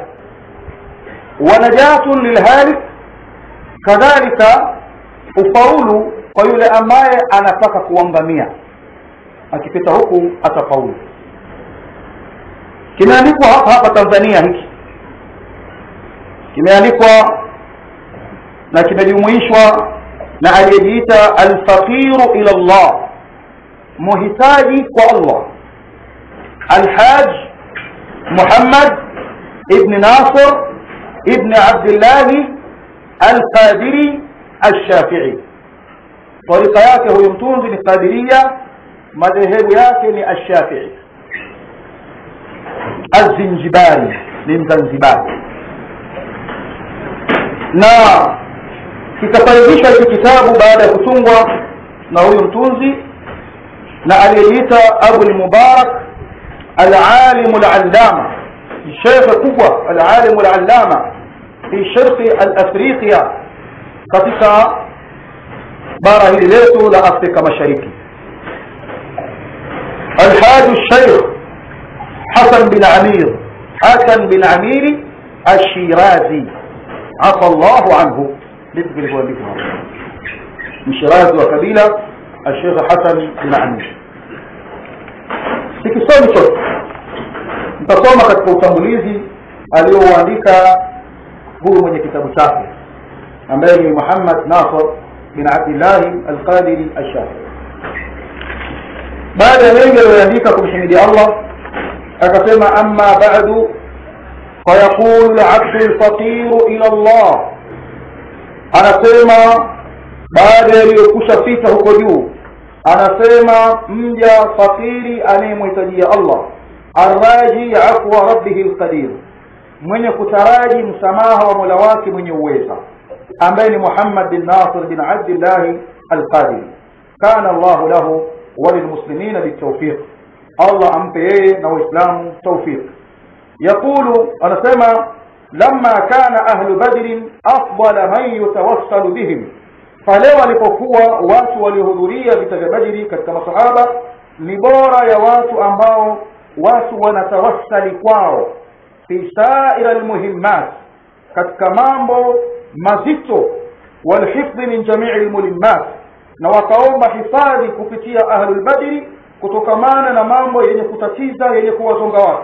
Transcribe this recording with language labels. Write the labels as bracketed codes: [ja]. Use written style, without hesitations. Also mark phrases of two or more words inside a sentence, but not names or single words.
[ar] ونجاة للهالك, [sw] kadhalika ufaulu kwa yule ambaye anataka kuangamia, akipita huku atafaulu. Kimeandikwa hapa Tanzania, hiki kimeandikwa na kimejumuishwa na aliyejiita [ar] الفقير إلى الله, [sw] muhitaji kwa Allah, Al-Hajj Muhammad ibn Nasir ibn Abdullah Al-Qadiri Al-Shafi'i. Tarika yake huyo mtunzi ni Qadiria, madhehebu yake ni Al-Shafi'i. Az-Zinjibari ni Mzanzibari, na kikafaidisha hiki kitabu baada ya kutungwa na huyo mtunzi na aliyeita Abu al-Mubarak al-Alim al-Allama, Sheikh kubwa [ar] العالم العلامة في شرق أفريقيا, [sw] katika bara hili letu la Afrika Mashariki. Al-Hajj al-Sheikh Hasan bin Amiri al-Shirazi [ar] عفا الله عنه, [sw] mshirazi wa kabila al-Sheikh Hasan bin Amiri. Sikisomi chote, nitasoma katika utangulizi alioandika huyu mwenye kitabu chake ambaye ni Muhammad Nasir bin Abdullah Al-Qadiri Al-Shafi'i. baada ya mengi aliyoandika kumhimidia Allah, akasema [ar] أما بعد فيقول العبد الفقير إلى الله. [sw] Anasema baada ya aliyokusha fita huko juu, anasema mja fakiri anayemhitajia Allah, [ar] الراجي عفو ربه القادر, [sw] mwenye kutaraji msamaha wa Mola wake mwenye uweza. ambaye ni Muhammad bin Nasir bin Abdullah al-Qadiri. [ar] كان الله له وللمسلمين بالتوفيق, [sw] Allah ampe yeye na waislamu tawfiq. [ar] Yaqulu, anasema لما كان أهل بدر أفضل من يتوسل بهم, [sw] pale walipokuwa watu waliohudhuria vita vya Badri katika masahaba ni bora ya watu ambao watu wanatawassali kwao [ar] في سائر المهمات, [sw] katika mambo mazito, [ar] والحفظ من جميع الملمات, [sw] na wakaomba hifadhi kupitia [ar] أهل بدر [sw] kutokamana na mambo yenye kutatiza yenye kuwazonga watu.